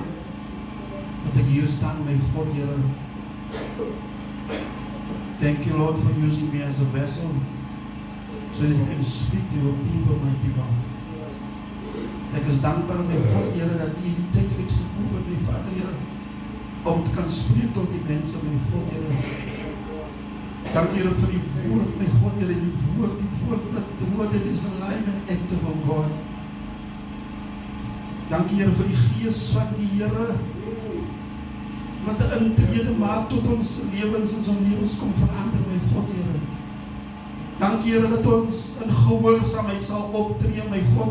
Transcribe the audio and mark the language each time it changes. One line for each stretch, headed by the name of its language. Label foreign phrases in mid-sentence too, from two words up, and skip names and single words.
Afrikaans: Wat ek hier staan, my God, Here.
English: Thank you, Lord, for using me as a vessel so that you can speak to your people, mighty God.
Afrikaans: Ek is dankbaar, my God, Here, dat U die tyd uitgekoop het, my Vader, Here, om te kan spreek tot die mense, my God, Here. Dank, Here, vir die woord, my God, Here, die woord,
English: the word that is alive and active, oh God.
Afrikaans: Dank, Here, vir die gees van die Here, wat 'n intrede maak tot ons lewens en ons lewens kom verander, my God, Here. Dankie, Here, dat ons in gehoorsaamheid sal optree, my God.